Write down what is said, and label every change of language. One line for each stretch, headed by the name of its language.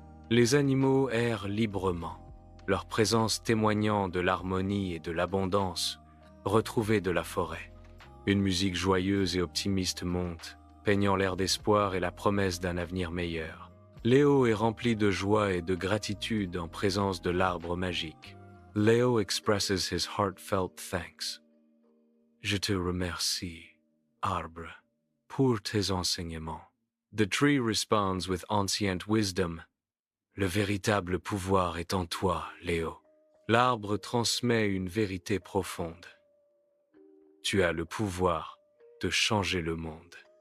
French: Les animaux errent librement, leur présence témoignant de l'harmonie et de l'abondance retrouvée de la forêt. Une musique joyeuse et optimiste monte, peignant l'air d'espoir et la promesse d'un avenir meilleur. Léo est rempli de joie et de gratitude en présence de l'arbre magique.
English: Léo expresses his heartfelt thanks.
French: Je te remercie, arbre, pour tes enseignements.
English: The tree responds with ancient wisdom.
French: Le véritable pouvoir est en toi, Léo. L'arbre transmet une vérité profonde. Tu as le pouvoir de changer le monde.